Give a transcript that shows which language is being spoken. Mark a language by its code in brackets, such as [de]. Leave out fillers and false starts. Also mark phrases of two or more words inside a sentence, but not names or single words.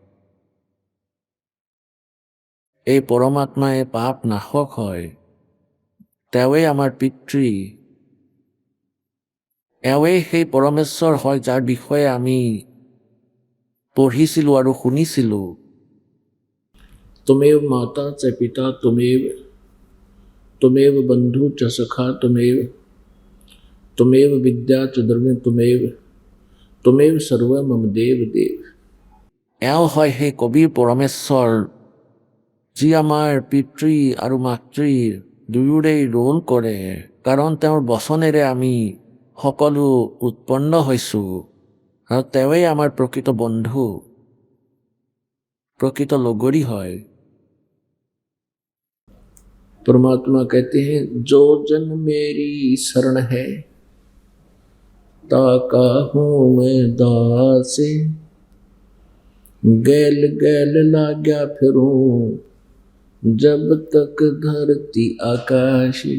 [as] এই পৰমাত্মাই পাপ নাশক হয়, তেওঁৱেই আমাৰ পিতৃ, এওঁৱেই সেই পৰমেশ্বৰ হয় যাৰ বিষয়ে আমি পঢ়িছিলোঁ আৰু শুনিছিলোঁ। [sa] तुमेव माता च पिता तुमेव बंधु च सखा तुमेव विद्या च द्रव्य तुमेव सर्व मम देव देव। [as] এওঁ হয় সেই কবিৰ পৰমেশ্বৰ, যি আমাৰ পিতৃ আৰু মাতৃৰ দুয়োৰেই ৰোল কৰে, কাৰণ তেওঁৰ বচনেৰে আমি সকলো উৎপন্ন হৈছোঁ, আৰু তেওঁৱেই আমাৰ প্ৰকৃত বন্ধু, প্ৰকৃত লগৰী হয়। [hi] परमात्मा कहते हैं जो जन मेरी शरण है ताका हूँ मैं दास, गैल गैल लाग्या फिरूं जब तक धरती आकाश।